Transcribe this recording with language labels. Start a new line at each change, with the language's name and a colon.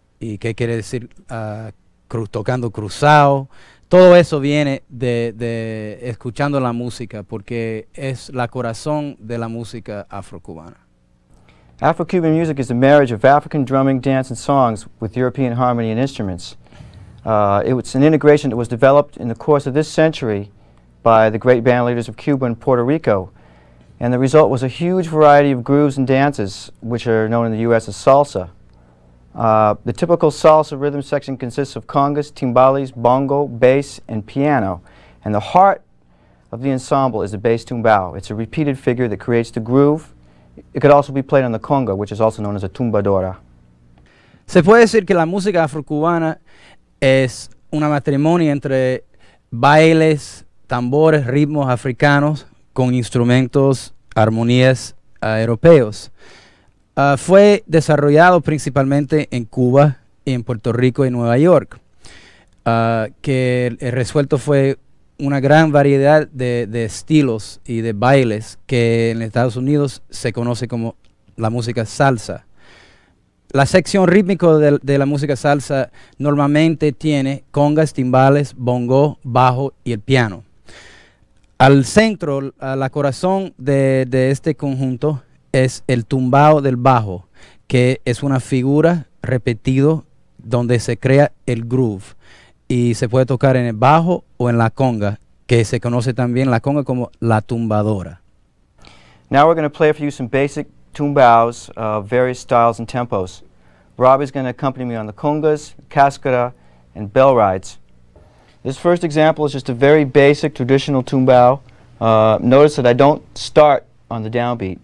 Spanish: ¿Y qué quiere decir tocando cruzado? Todo eso viene de escuchando la música, porque es la corazón de la música afrocubana.
English: Afro-Cuban music is the marriage of African drumming, dance, and songs with European harmony and instruments. It was an integration that was developed in the course of this century by the great band leaders of Cuba and Puerto Rico. And the result was a huge variety of grooves and dances, which are known in the U.S. as salsa. The typical salsa rhythm section consists of congas, timbales, bongo, bass, and piano. And the heart of the ensemble is the bass tumbao. It's a repeated figure that creates the groove. It could also be played on the conga, which is also known as a tumbadora.
Spanish: Se puede decir que la música afrocubana es una matrimonio entre bailes, tambores, ritmos africanos con instrumentos, armonías europeos. Fue desarrollado principalmente en Cuba, y en Puerto Rico y Nueva York, que el resuelto fue una gran variedad de estilos y de bailes que en Estados Unidos se conoce como la música salsa. La sección rítmica de la música salsa normalmente tiene congas, timbales, bongo, bajo y el piano. Al centro, la corazón de este conjunto es el tumbao del bajo, que es una figura repetido donde se crea el groove, y se puede tocar en el bajo o en la conga, que se conoce también la conga como la tumbadora.
English: Now we're going to play for you some basic tumbaos of various styles and tempos. Robby's going to accompany me on the congas, cascara, and bell rides. This first example is just a very basic traditional tumbao. Notice that I don't start on the downbeat.